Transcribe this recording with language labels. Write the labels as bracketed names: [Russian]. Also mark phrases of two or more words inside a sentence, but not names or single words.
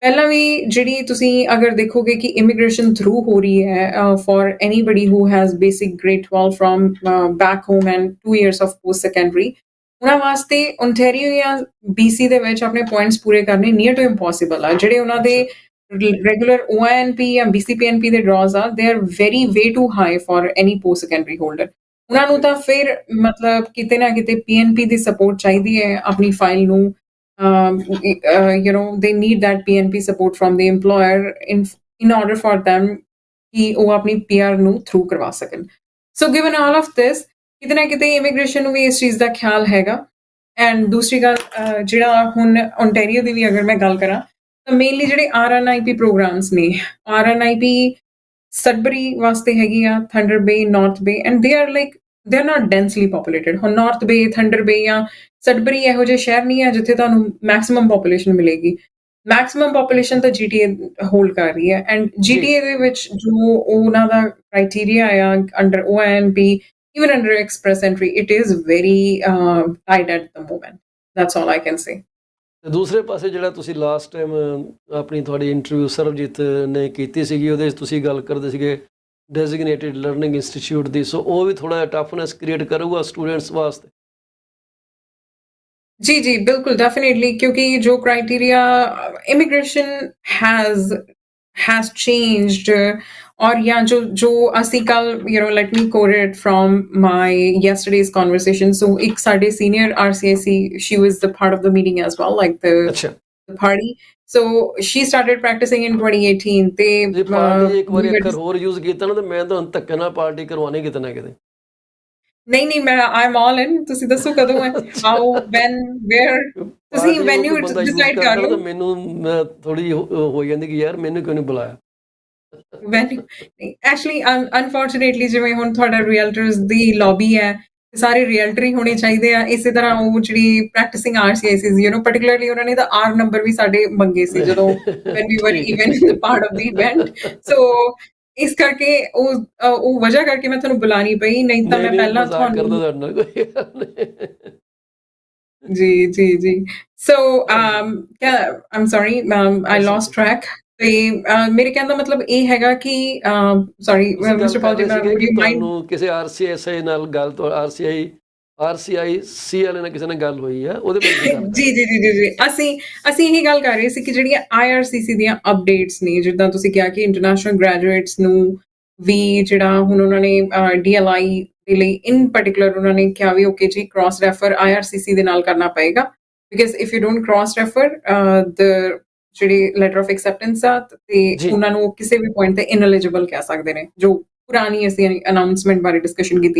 [Punjabi] ਪਹਿਲਾਂ ਵੀ ਜਿਹੜੀ ਤੁਸੀਂ ਅਗਰ ਦੇਖੋਗੇ ਕਿ [English] immigration through [Punjabi] ਹੋ ਰਹੀ ਹੈ [English] for anybody who has basic grade 12 from back home and 2 years of post secondary, [Punjabi] ਉਹਨਾਂ ਵਾਸਤੇ ਓਨਟਾਰੀਓ ਜਾਂ BC ਦੇ ਵਿੱਚ ਆਪਣੇ ਪੁਆਇੰਟਸ ਪੂਰੇ ਕਰਨੇ [English] near to impossible [Punjabi] ਆ। ਜਿਹੜੇ ਉਹਨਾਂ ਦੇ ਰੈਗੂਲਰ OINP ਜਾਂ BCPNP ਦੇ ਡਰਾਜ਼ ਆ, [English] they are very way too high for any post secondary holder. [Punjabi] ਉਹਨਾਂ ਨੂੰ ਤਾਂ ਫਿਰ ਮਤਲਬ ਕਿਤੇ ਨਾ ਕਿਤੇ PNP ਦੀ ਸਪੋਰਟ ਚਾਹੀਦੀ ਹੈ ਆਪਣੀ ਫਾਈਲ ਨੂੰ, [English] they need that PNP support from the employer in order for them [Punjabi] ਕਿ ਉਹ ਆਪਣੀ PR ਨੂੰ ਥਰੂ ਕਰਵਾ ਸਕਣ। [English] so given all of this, [Punjabi] ਕਿਤੇ ਨਾ ਕਿਤੇ ਇਮੀਗ੍ਰੇਸ਼ਨ ਨੂੰ ਵੀ ਇਸ ਚੀਜ਼ ਦਾ ਖਿਆਲ ਹੈਗਾ। ਐਂਡ ਦੂਸਰੀ ਗੱਲ, ਜਿਹੜਾ ਹੁਣ ਓਨਟਾਰੀਓ ਦੀ ਵੀ ਅਗਰ ਮੈਂ ਗੱਲ ਕਰਾਂ ਤਾਂ ਮੇਨਲੀ ਜਿਹੜੇ [English] RNIP programs [Punjabi] ਨੇ, RNIP ਸਡਬਰੀ ਵਾਸਤੇ ਹੈਗੀ ਆ, ਥੰਡਰ ਬੇ, ਨਾਰਥ ਬੇ, [English] and they are not densely populated. [Punjabi] ਹੁਣ ਨਾਰਥ ਬੇ, ਥੰਡਰ ਬੇ ਜਾਂ ਸਡਬਰੀ ਇਹੋ ਜਿਹੇ ਸ਼ਹਿਰ ਨਹੀਂ ਹੈ ਜਿੱਥੇ ਤੁਹਾਨੂੰ [English] maximum population [Punjabi] ਮਿਲੇਗੀ। [English] maximum population [Punjabi] ਤਾਂ GTA ਹੋਲਡ ਕਰ ਰਹੀ ਹੈ, ਐਂਡ GTA ਦੇ ਵਿੱਚ ਜੋ ਉਹਨਾਂ ਦਾ ਕ੍ਰਾਈਟੇਰੀਆ ਆ [English] under OINP, even under express entry, it is very tight at the moment. That's all I can say. [Punjabi] ਤੇ ਦੂਸਰੇ ਪਾਸੇ ਜਿਹੜਾ ਤੁਸੀਂ [English] last time [Punjabi] ਆਪਣੀ ਤੁਹਾਡੀ ਇੰਟਰਵਿਊ ਸਰਬਜੀਤ ਨੇ ਕੀਤੀ ਸੀਗੀ, ਉਹਦੇ 'ਚ ਤੁਸੀਂ ਗੱਲ ਕਰਦੇ ਸੀਗੇ [English] designated learning institute [Punjabi] ਦੀ, ਸੋ ਉਹ ਵੀ ਥੋੜ੍ਹਾ ਜਿਹਾ [English] toughness create [Punjabi] ਕਰੂਗਾ ਸਟੂਡੈਂਟਸ ਵਾਸਤੇ। [Hindi] जी जी बिल्कुल, डेफिनेटली, क्योंकि जो [English] criteria immigration has changed, [Hindi] और या जो [Punjabi] ਅਸੀਂ ਕੱਲ [English] let me quote it from my yesterday's conversation. So [Hindi] एक साढ़े [English] senior RCIC, she was the part of the meeting as well, like the party. So she started practicing in 2018. [Punjabi] ਜੇ ਪਾਰਟੀ ਇੱਕ ਵਾਰੀ ਅੱਖਰ ਹੋਰ ਯੂਜ਼ ਕੀਤਾ ਨਾ ਤਾਂ ਮੈਂ ਤਾਂ ਧੱਕੇ ਨਾਲ ਪਾਰਟੀ ਕਰਵਾਉਣੀ ਕਿਤੇ ਨਾ ਕਿਤੇ। ਨਹੀਂ ਮੈਂ [English] am all in, [Punjabi] ਤੁਸੀਂ ਦੱਸੋ ਕਦੋਂ ਹੈ, [English] how, when, where, [Punjabi] ਤੁਸੀਂ [English] venue decide [Punjabi] ਕਰ ਲਓ। ਮੈਨੂੰ ਥੋੜੀ ਹੋ ਜਾਂਦੀ ਕਿ ਯਾਰ ਮੈਨੂੰ ਕਿਉਂ ਨਹੀਂ ਬੁਲਾਇਆ। [English] venue actually unfortunately [Punjabi] ਜਿਵੇਂ ਹੁਣ ਤੁਹਾਡਾ ਰੀਅਲਟਰਸ ਦੀ ਲੌਬੀ ਹੈ, ਸਾਰੇ ਰੀਅਲਟਰ ਹੀ ਹੋਣੇ ਚਾਹੀਦੇ ਆ। ਇਸੇ ਤਰ੍ਹਾਂ ਉਹ ਜਿਹੜੀ [English] practicing RCICs, particularly [Punjabi] ਉਹਨਾਂ ਨੇ ਤਾਂ R ਨੰਬਰ ਵੀ ਸਾਡੇ ਮੰਗੇ ਸੀ ਜਦੋਂ [English] when we were even part of the event. [Punjabi] So ਇਸ ਕਰਕੇ ਉਹ ਵਜ੍ਹਾ ਕਰਕੇ ਮੈਂ ਤੁਹਾਨੂੰ ਬੁਲਾਣੀ ਪਈ, ਨਹੀਂ ਤਾਂ ਮੈਂ ਪਹਿਲਾਂ ਤੁਹਾਨੂੰ ਜੀ [English] so I'm sorry, I lost track. [Punjabi] ਤੇ ਮੇਰੇ ਕਹਿਣ ਦਾ ਮਤਲਬ ਇਹ ਹੈਗਾ ਕਿ ਸੌਰੀ ਮਿਸਟਰ ਪਾਲ ਜੀ, ਤੁਹਾਨੂੰ ਕਿਸੇ RCIC ਨਾਲ ਗੱਲ, RCIC ਵਾਲੇ ਨਾਲ ਕਿਸੇ ਨਾਲ ਗੱਲ ਹੋਈ ਹੈ ਉਹਦੇ ਬਾਰੇ? ਜੀ ਅਸੀਂ ਇਹੀ ਗੱਲ ਕਰ ਰਹੇ ਸੀ ਕਿ ਜਿਹੜੀਆਂ IRCC ਦੀਆਂ ਅਪਡੇਟਸ ਨੇ, ਜਿੱਦਾਂ ਤੁਸੀਂ ਕਿਹਾ ਕਿ [English] international graduates [Punjabi] ਨੂੰ ਵੀ ਜਿਹੜਾ ਹੁਣ ਉਹਨਾਂ ਨੇ DLI ਦੇ ਲਈ [English] in particular [Punjabi] ਉਹਨਾਂ ਨੇ ਕਿਹਾ ਵੀ ਓਕੇ ਜੀ, [English] cross refer [Punjabi] IRCC ਦੇ ਨਾਲ ਕਰਨਾ ਪਏਗਾ, [English] because if you don't cross refer the [Punjabi] ਜਿਹੜੀ [English] letter of acceptance [Punjabi] ਆ, ਤੇ ਉਹਨਾਂ ਨੂੰ ਕਿਸੇ ਵੀ ਪੁਆਇੰਟ ਤੇ ਇਨਐਲੀਜੀਬਲ ਕਹਿ ਸਕਦੇ ਨੇ, ਜੋ ਪੁਰਾਣੀ ਅਸੀਂ ਅਨਾਊਂਸਮੈਂਟ ਬਾਰੇ ਡਿਸਕਸ਼ਨ ਕੀਤੀ।